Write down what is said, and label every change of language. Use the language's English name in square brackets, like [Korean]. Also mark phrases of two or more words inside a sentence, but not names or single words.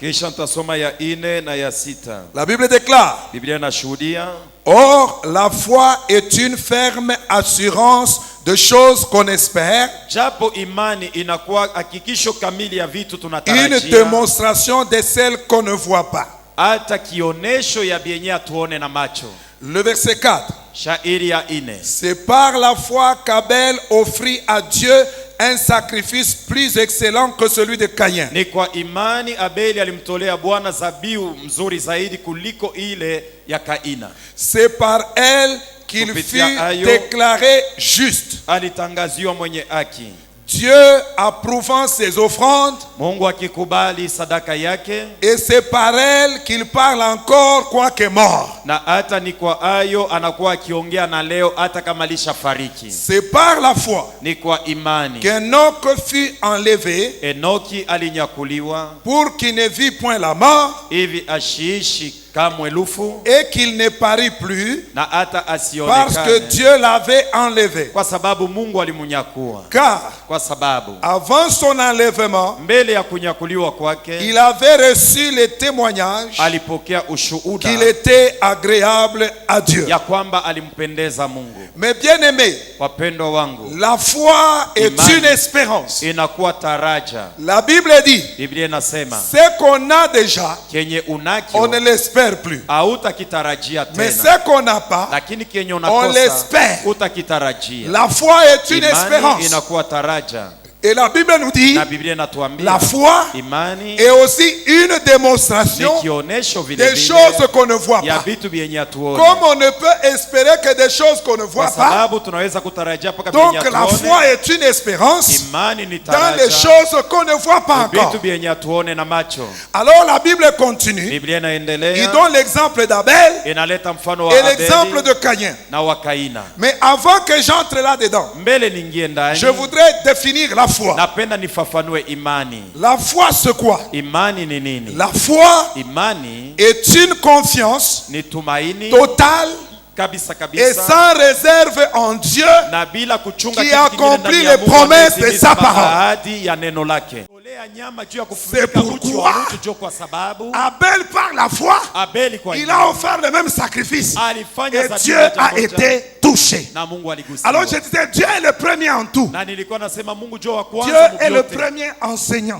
[French] La Bible déclare, or la foi est une ferme assurance de choses qu'on espère, une démonstration de celles qu'on ne voit pas. Le verset 4, c'est par la foi qu'Abel offrit à Dieu un sacrifice plus excellent que celui de Caïn. [Swahili] Ni kwa imani Abeli alimtolea Bwana zabihu mzuri zaidi kuliko ile ya Kaina. [French] C'est par elle qu'il fut déclaré juste. [Swahili] Alitangaziwa mwenye haki. [French] Dieu approuvant ses offrandes, [Swahili] Mungu akikubali sadaka yake, [French] et c'est par elle qu'il parle encore quoique mort. [Swahili] Na hata ni kwa ayo anakuwa akiongea na leo hata kama alishafariki. [French] C'est par la foi, [Swahili] ni kwa imani, [French] qu'Enoch fut enlevé, [Swahili] Enoki alinyakuliwa, [French] pour qu'il ne vit point la mort, [Swahili] hivi ashiishi kamwe lufu, [French] et qu'il ne parut plus, [Swahili] na hata asionekane, [French] parce que Dieu l'avait enlevé. [Swahili] Kwa sababu Mungu alimunyakua. [French] Car [Swahili] kwa sababu [French] avant son enlèvement, [Swahili] mbele ya kunyakuliwa kwake, [French] il avait reçu le témoignage [Swahili] alipokea ushuhuda [French] qu'il était agréable à Dieu. [Swahili] ya kwamba alimpendeza Mungu. [French] Mais bien aimé, [Swahili] wapendwa wangu, [French] la foi est une espérance. [Swahili] Inakuwa taraja. [French] La Bible dit, [Swahili] Biblia inasema, [French] ce qu'on a déjà, [Swahili] kenye unakio, [French] on ne l'espère plus. [Swahili] hautakitarajia tena. [French] Mais ce qu'on n'a pas, [Swahili] lakini kenye [French] on [Swahili] unakosa, [French] l'espère. [Swahili] utakitarajia. [French] La foi est une espérance. [Swahili] Inakuwa taraja. [French] Et la Bible nous dit, la foi est aussi une démonstration des choses qu'on ne voit pas. Comme on ne peut espérer que des choses qu'on ne voit pas, donc la foi est une espérance dans les choses qu'on ne voit pas encore. Alors la Bible continue. Il donne l'exemple d'Abel et l'exemple de Caïn. Mais avant que j'entre là-dedans, je voudrais définir la foi. [Swahili] Napenda nifafanue imani. [French] La foi c'est quoi? [Swahili] Imani ni nini? [French] La foi [Swahili] imani [French] est une confiance [Swahili] ni tumaini [French] totale [Swahili] kabisa [French] et sans réserve en Dieu [Swahili] na bila kuchunga [French] qui accomplit les promesses de sa parole. C'est pourquoi Abel par la foi, il a offert le même sacrifice et Dieu a été touché. Alors je disais, Dieu est le premier en tout. Dieu est le premier enseignant.